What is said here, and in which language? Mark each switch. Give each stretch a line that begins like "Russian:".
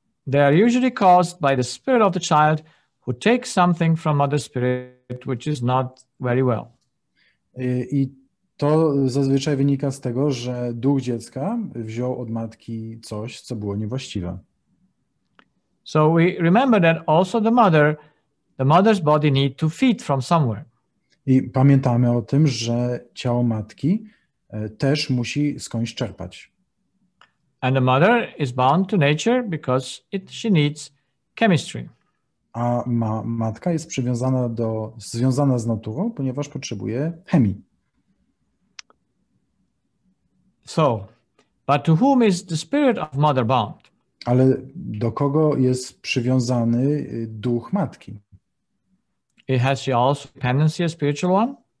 English: They are usually caused by the spirit of the child who takes something from mother's spirit which is not very well.
Polish: I to zazwyczaj wynika z tego, że duch dziecka wziął od matki coś, co było niewłaściwe.
English: So we remember that also the mother's body need to feed from somewhere.
Polish: I pamiętamy o tym, że ciało matki też musi skądś czerpać.
English: And the mother is bound to nature because she needs chemistry.
Polish: A matka jest związana z naturą, ponieważ potrzebuje chemii.
English: So, but to whom is the spirit of mother bound?
Polish: Ale do kogo jest przywiązany duch matki?
English: Has she also dependency, a spiritual one?